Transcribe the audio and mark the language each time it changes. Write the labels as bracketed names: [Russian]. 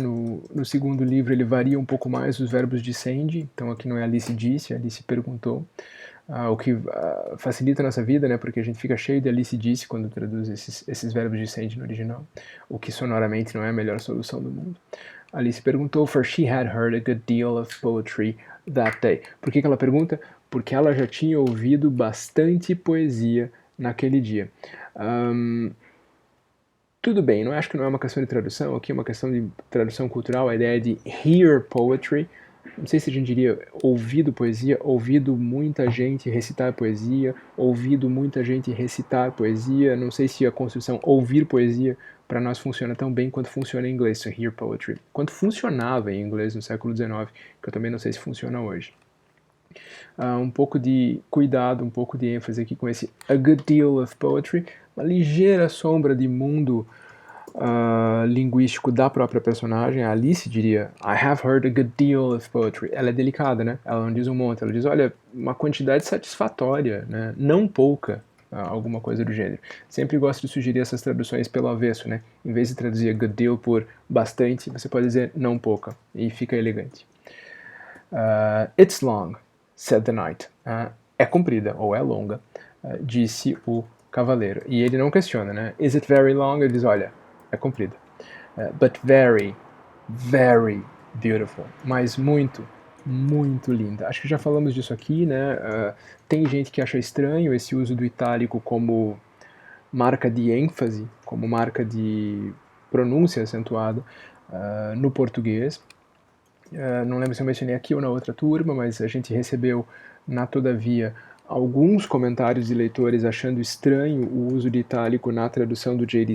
[Portuguese] No segundo livro ele varia um pouco mais os verbos de send, então aqui não é Alice disse, Alice perguntou. O que facilita a nossa vida, né, porque a gente fica cheio de Alice disse quando traduz esses verbos de send no original, o que sonoramente não é a melhor solução do mundo. [English] Alice [Portuguese] perguntou, [English] for she had heard a good deal of poetry that day. [Portuguese] Por que ela pergunta? Porque ela já tinha ouvido bastante poesia naquele dia. Tudo bem, não acho que não é uma questão de tradução, aqui é uma questão de tradução cultural, a ideia de hear poetry, não sei se a gente diria ouvido poesia, ouvido muita gente recitar poesia, ouvido muita gente recitar poesia, não sei se a construção ouvir poesia para nós funciona tão bem quanto funciona em inglês, [English] so hear poetry, [Portuguese] quanto funcionava em inglês no século XIX, que eu também não sei se funciona hoje. Um pouco de cuidado, um pouco de ênfase aqui com esse [English] a good deal of poetry, [Portuguese] uma ligeira sombra de mundo linguístico da própria personagem. A Alice diria, [English] I have heard a good deal of poetry. [Portuguese] Ela é delicada, né? Ela não diz um monte, ela diz, olha, uma quantidade satisfatória, né? Não pouca, alguma coisa do gênero. Sempre gosto de sugerir essas traduções pelo avesso, né? Em vez de traduzir [English] a good deal [Portuguese] por bastante, você pode dizer não pouca, e fica elegante. [English] It's long, said the knight. [Portuguese] É comprida, ou é longa, disse o cavaleiro. E ele não questiona, né? [English] Is it very long? [Portuguese] Ele diz, olha, é comprida. [English] But very, very beautiful. [Portuguese] Mas muito, muito linda. Acho que já falamos disso aqui, né? Tem gente que acha estranho esse uso do itálico como marca de ênfase, como marca de pronúncia acentuada no português. Não lembro se eu mencionei aqui ou na outra turma, mas a gente recebeu na Todavia alguns comentários de leitores achando estranho o uso de itálico na tradução do J.D.